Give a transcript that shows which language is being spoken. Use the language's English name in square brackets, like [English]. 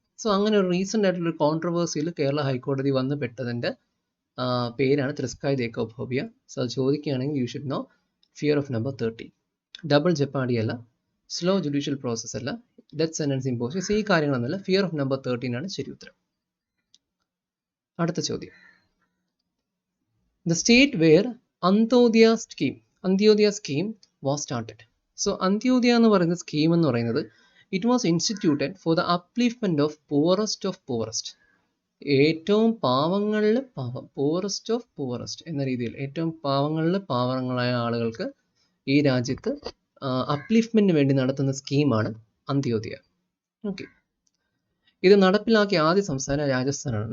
[Malayalam] So അങ്ങനെ ഒരു recent ആയിട്ടുള്ളൊരു കോൺട്രവേഴ്സിയിൽ കേരള ഹൈക്കോടതി വന്ന് പെട്ടതിൻ്റെ പേരാണ് ത്രിസ്കൈഡെക്കോഫോബിയ. സോ അത് ചോദിക്കുകയാണെങ്കിൽ [English] You should no fear of number 13. [Malayalam] Double ജെപ്പാർഡി അല്ല, സ്ലോ ജുഡീഷ്യൽ പ്രോസസ് അല്ല, ഡെത്ത് സെൻറ്റൻസ് ഇമ്പോസിഷൻ, ഈ കാര്യങ്ങളൊന്നുമല്ല. ഫിയർ ഓഫ് നമ്പർ 13 ആണ് ശരി ഉത്തരം. അടുത്ത ചോദ്യം, [English] the state where Antyodaya scheme was started. So Antyodaya [Malayalam] എന്ന് പറയുന്ന സ്കീം എന്ന് പറയുന്നത് [English] it was instituted for the upliftment of poorest. [Malayalam] ഏറ്റവും പാവങ്ങളിൽ പാവം, [English] poorest of poorest [Malayalam] എന്ന രീതിയിൽ ഏറ്റവും പാവങ്ങളിൽ പാവങ്ങളായ ആളുകൾക്ക് ഈ രാജ്യത്ത് അപ്ലിഫ്റ്റ്മെന്റിന് വേണ്ടി നടത്തുന്ന സ്കീമാണ് അന്ത്യോദയ. ഓക്കെ, ഇത് നടപ്പിലാക്കിയ ആദ്യ സംസ്ഥാനം രാജസ്ഥാനാണ്.